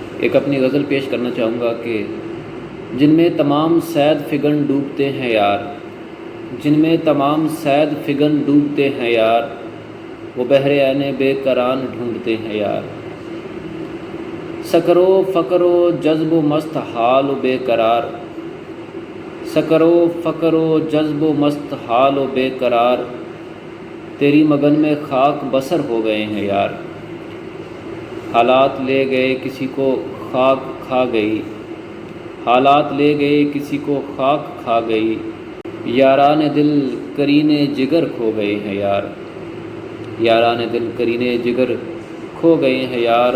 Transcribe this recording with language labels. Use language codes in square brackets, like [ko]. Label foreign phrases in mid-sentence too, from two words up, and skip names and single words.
[ur] ایک اپنی غزل پیش کرنا چاہوں گا کہ جن میں تمام صید فگن ڈوبتے ہیں یار، جن میں تمام صید فگن ڈوبتے ہیں یار، وہ بحر عین بے کران ڈھونڈتے ہیں یار۔ سکر و فقر و جذب و مست حال و بے قرار، سکر و فقر و جذب و مست حال و بے قرار، تیری مگن میں خاک بسر ہو گئے ہیں یار۔ حالات لے گئے کسی کو خاک کھا گئی، حالات لے گئے کسی کو خاک کھا گئی، یاران دل کرینے جگر کھو گئے ہیں یار، یاران دل کرینے جگر کھو گئے ہیں یار۔